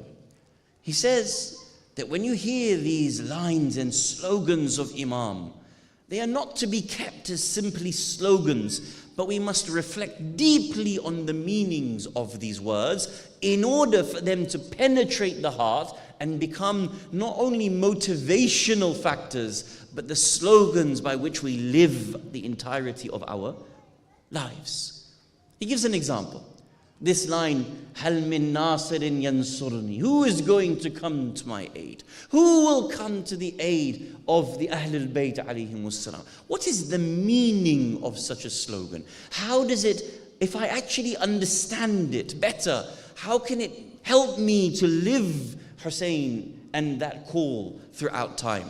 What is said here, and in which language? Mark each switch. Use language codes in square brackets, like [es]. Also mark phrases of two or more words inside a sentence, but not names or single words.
[en] He says that when you hear these lines and slogans of Imam, they are not to be kept as simply slogans, but we must reflect deeply on the meanings of these words in order for them to penetrate the heart and become not only motivational factors, but the slogans by which we live the entirety of our lives. He gives an example. This line, [ar] هَلْ مِن نَاصِرٍ يَنْصُرْنِي, [en] who is going to come to my aid? Who will come to the aid of the [ar] أهل البيت عليهم السلام? [en] What is the meaning of such a slogan? How does it, if I actually understand it better, how can it help me to live Hussein and that call throughout time?